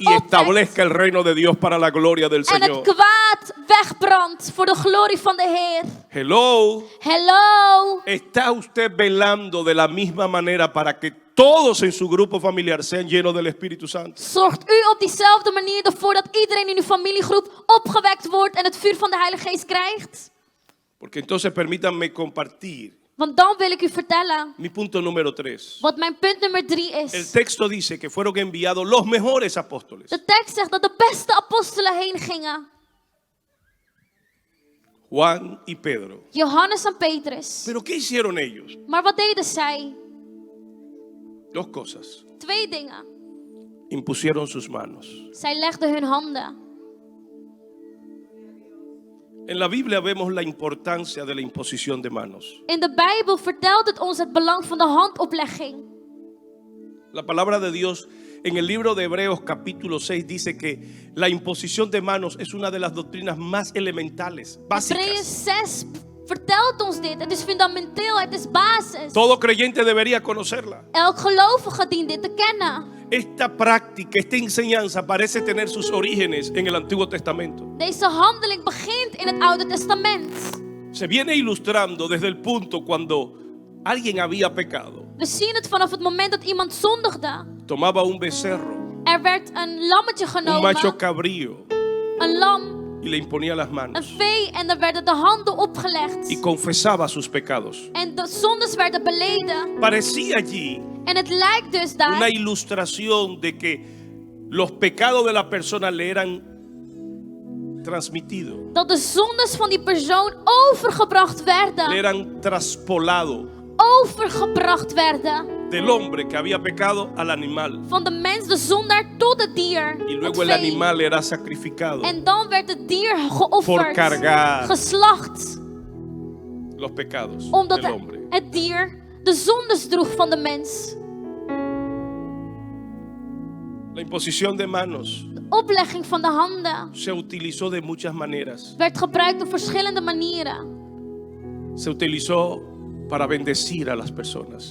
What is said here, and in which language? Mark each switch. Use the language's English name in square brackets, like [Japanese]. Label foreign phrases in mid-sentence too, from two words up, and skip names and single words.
[Dutch] Opwekt. [Spanish] establezca el reino de Dios para la gloria del [Dutch] En het [Spanish] Señor. [Dutch] kwaad wegbrandt voor de glorie van de Heer. [English] Hello. Hello. [Spanish] ¿Está usted velando de la misma manera para que todos en su grupo familiar sean llenos del Espíritu Santo? [Dutch] Zorgt u op diezelfde manier ervoor dat iedereen in uw familiegroep opgewekt wordt en het vuur van de Heilige Geest krijgt? [Spanish] Porque entonces permítanme compartir [Dutch] Want dan wil ik u vertellen [Spanish] mi punto número 3. [Dutch] wat mijn punt nummer 3 [Spanish] El [Dutch] is. [Spanish] texto dice que fueron enviados los mejores apóstoles. [Dutch] De tekst zegt dat de beste apostelen heen gingen. [Spanish] Juan y Pedro. [Dutch] Johannes en Petrus. [Spanish] ¿Pero qué hicieron ellos? [Dutch] Maar wat deden zij? [Spanish] Dos cosas. [Dutch] 2 dingen. [Spanish] Impusieron sus manos. [Dutch] Zij legden hun handen. [Spanish] En la Biblia vemos la importancia de la imposición de manos. [Dutch] In de Bijbel vertelt het ons het belang van de handoplegging. [Spanish] La palabra de Dios en el libro de Hebreos capítulo 6 dice que la imposición de manos es una de las doctrinas más elementales, [Dutch] Hebreeën [Spanish] básicas. [Dutch] 6 vertelt ons dit. Het is fundamenteel, het is basis. [Spanish] Todo creyente debería conocerla. [Dutch] Elk gelovige dient dit te kennen. [Spanish] Esta práctica, esta enseñanza parece tener sus orígenes en el Antiguo Testamento. [Dutch] Deze handeling begint in het Oude Testament. [Spanish] Se viene ilustrando desde el punto cuando alguien había pecado. [Dutch] We zien het vanaf het moment dat iemand zondigde. [Spanish] Tomaba un becerro, [Dutch] Er werd een lammetje [Spanish] un macho [Dutch] genomen, [Spanish] cabrío [Dutch] een lam, [Spanish] y le imponía las [Dutch] een [Spanish] manos [Dutch] vee en er werden de handen opgelegd. [Spanish] y confesaba sus pecados. [Dutch] En de zondes werden beleden. [Spanish] Parecía allí [Dutch] En het lijkt dus daar [Spanish] una ilustración de que los pecados de la persona le eran transmitidos, [Dutch] dat de zondes van die persoon overgebracht [Spanish] le [Dutch] werden. [Spanish] eran traspolados [Dutch] Overgebracht werden. [Spanish] del hombre que había pecado al animal. [Dutch] Van de mens, de zondaar, tot het dier. [Spanish] Y [Dutch] Het [Spanish] luego el [Dutch] vee. [Spanish] animal era sacrificado [Dutch] En dan werd het dier [Spanish] por [Dutch] geofferd. [Spanish] cargar [Dutch] Geslacht. [Spanish] los pecados [Dutch] Omdat [Spanish] del hombre. [Dutch] het dier de zondes droeg van de mens. [Spanish] La imposición de manos [Dutch] De oplegging van de handen [Spanish] se utilizó de muchas maneras. [Dutch] werd gebruikt op verschillende manieren. [Spanish] Se utilizó para bendecir a las personas.